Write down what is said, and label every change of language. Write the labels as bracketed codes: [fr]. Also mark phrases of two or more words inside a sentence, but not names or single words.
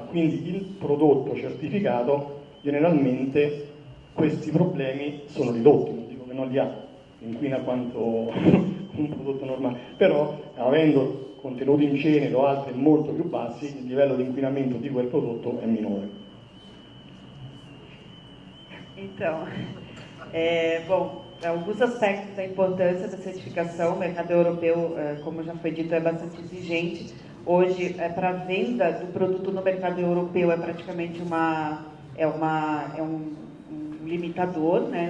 [it] Quindi il prodotto certificato, generalmente questi problemi sono ridotti, non dico che non li ha, inquina quanto un prodotto normale, però avendo contenuti in cenere o altri molto più bassi, il livello di inquinamento di quel prodotto è minore. [pt] Então, bom, alguns aspectos da importância da certificação. O mercado europeu, como já foi dito, é bastante exigente. Hoje, para a venda do produto no mercado europeu, é praticamente um limitador, né?